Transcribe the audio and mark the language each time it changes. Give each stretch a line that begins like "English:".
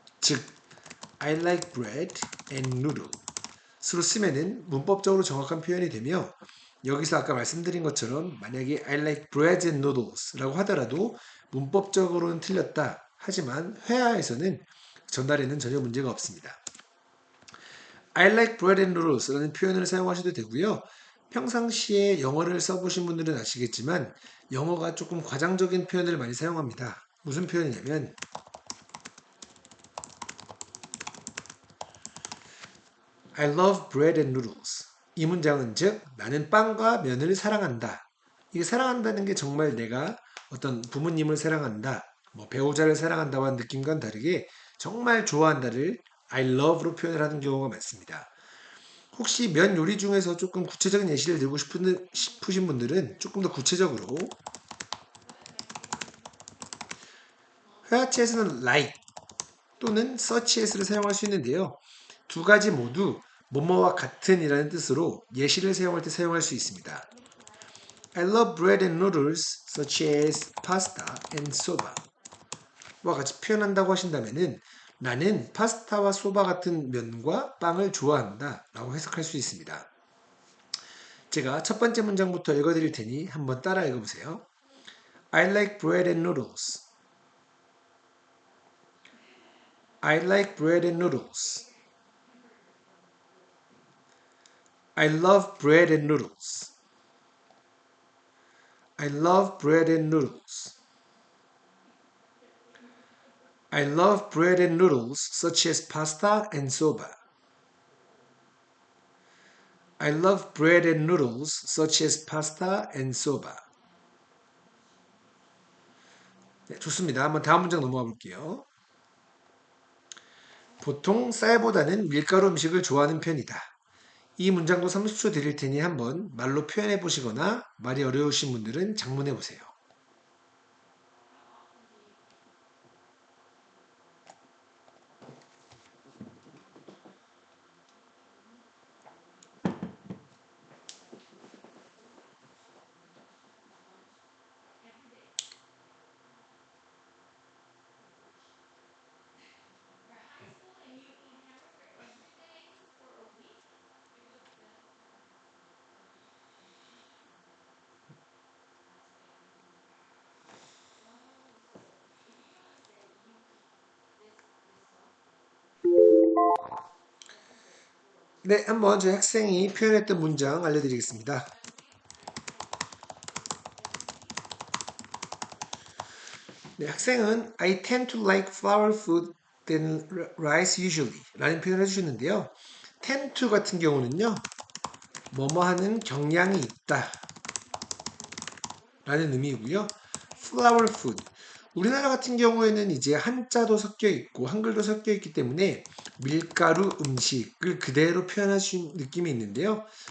Korean: 즉,
English: I like bread and noodle
Korean: 스로 쓰면은 문법적으로 정확한 표현이 되며 여기서 아까 말씀드린 것처럼 만약에
English: I like bread and noodles
Korean: 라고 하더라도 문법적으로는 틀렸다. 하지만 회화에서는 전달에는 전혀 문제가 없습니다.
English: I like bread and noodles
Korean: 라는 표현을 사용하셔도 되고요. 평상시에 영어를 써보신 분들은 아시겠지만 영어가 조금 과장적인 표현을 많이 사용합니다. 무슨 표현이냐면
English: I love bread and noodles.
Korean: 이 문장은 즉 나는 빵과 면을 사랑한다. 이게 사랑한다는 게 정말 내가 어떤 부모님을 사랑한다, 뭐 배우자를 사랑한다와는 느낌과는 다르게 정말 좋아한다를 I love로 표현을 하는 경우가 많습니다. 혹시 면 요리 중에서 조금 구체적인 예시를 들고 싶으신 분들은 조금 더 구체적으로 회화체에서는 like 또는 such as를 사용할 수 있는데요. 두 가지 모두 뭐뭐와 같은 이라는 뜻으로 예시를 사용할 때 사용할 수 있습니다.
English: I love bread and noodles such as pasta and soba
Korean: 와 같이 표현한다고 하신다면은 나는 파스타와 소바 같은 면과 빵을 좋아한다 라고 해석할 수 있습니다. 제가 첫 번째 문장부터 읽어드릴 테니 한번 따라 읽어보세요.
English: I like bread and noodles. I like bread and noodles. I love bread and noodles. I love bread and noodles. I love bread and noodles such as pasta and soba. I love bread and noodles such as pasta and soba.
Korean: 네, 좋습니다. 한번 다음 문장 넘어가 볼게요. 보통 쌀보다는 밀가루 음식을 좋아하는 편이다. 이 문장도 30초 드릴 테니 한번 말로 표현해 보시거나 말이 어려우신 분들은 작문해 보세요. 네, 한번 저희 학생이 표현했던 문장 알려드리겠습니다. 네, 학생은
English: I tend to like flower food than rice usually
Korean: 라는 표현을 해주셨는데요. tend to 같은 경우는요, 뭐뭐 하는 경향이 있다 라는 의미이고요.
English: flower food.
Korean: 우리나라 같은 경우에는 이제 한자도 섞여 있고 한글도 섞여 있기 때문에 밀가루 음식을 그대로 표현할 수 있는 느낌이 있는데요.